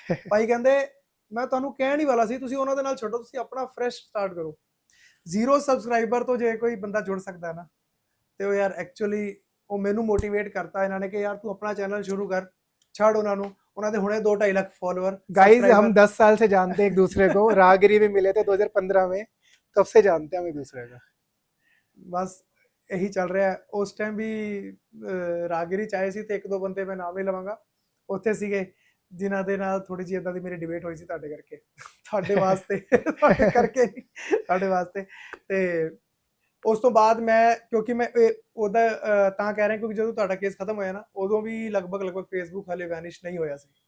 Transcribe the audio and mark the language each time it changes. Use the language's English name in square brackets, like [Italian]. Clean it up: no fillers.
[Punjabi] ਭਾਈ ਕਹਿੰਦੇ ਮੈਂ ਤੁਹਾਨੂੰ ਕਹਿਣ ਹੀ ਵਾਲਾ ਸੀ, ਤੁਸੀਂ ਉਹਨਾਂ ਦੇ ਨਾਲ ਛੱਡੋ, ਤੁਸੀਂ ਆਪਣਾ ਫਰੈਸ਼ ਸਟਾਰਟ ਕਰੋ। 0 ਸਬਸਕ੍ਰਾਈਬਰ ਤੋਂ ਜੇ ਕੋਈ ਬੰਦਾ ਜੁੜ ਸਕਦਾ ਹੈ ਨਾ, ਤੇ ਉਹ ਯਾਰ ਐਕਚੁਅਲੀ ਉਹ ਮੈਨੂੰ ਮੋਟੀਵੇਟ ਕਰਤਾ ਇਹਨਾਂ ਨੇ ਕਿ ਯਾਰ ਤੂੰ ਆਪਣਾ ਚੈਨਲ ਸ਼ੁਰੂ ਕਰ, ਛੱਡ ਉਹਨਾਂ ਨੂੰ। ਉਹਨਾਂ ਦੇ ਹੁਣੇ 2-2.5 ਲੱਖ फॉलोअर। [Hindi] गाइस, हम 10 साल से जानते हैं एक दूसरे को। राहगिरी भी मिले थे 2015 में, तब से जानते हैं हम एक दूसरे का। बस यही चल रहा है। उस टाइम भी [Punjabi] ਰਾਹਗੀਰੀ ਚਾਹੇ ਸੀ, ਤੇ 1-2 ਬੰਦੇ ਮੈਂ ਨਾਮ ਨਹੀਂ ਲਵਾਂਗਾ ਉੱਥੇ ਸੀਗੇ, ਜਿਨ੍ਹਾਂ ਦੇ ਨਾਲ ਥੋੜੀ ਜਿਹੀ ਇਦਾਂ ਦੀ ਮੇਰੀ ਡਿਬੇਟ ਹੋਈ ਸੀ ਤੁਹਾਡੇ ਕਰਕੇ। ਤੁਹਾਡੇ ਵਾਸਤੇ, ਤੁਹਾਡੇ ਕਰਕੇ ਨਹੀਂ, ਤੁਹਾਡੇ ਵਾਸਤੇ। ਤੇ ਉਸ ਤੋਂ ਬਾਅਦ ਮੈਂ, ਕਿਉਂਕਿ ਮੈਂ ਉਹਦਾ ਤਾਂ ਕਹਿ ਰਿਹਾ ਕਿਉਂਕਿ ਜਦੋਂ ਤੁਹਾਡਾ ਕੇਸ ਖਤਮ ਹੋਇਆ ਨਾ, ਉਦੋਂ ਵੀ ਲਗਭਗ ਫੇਸਬੁੱਕ ਹਾਲੇ ਵੈਨਿਸ਼ ਨਹੀਂ ਹੋਇਆ ਸੀ।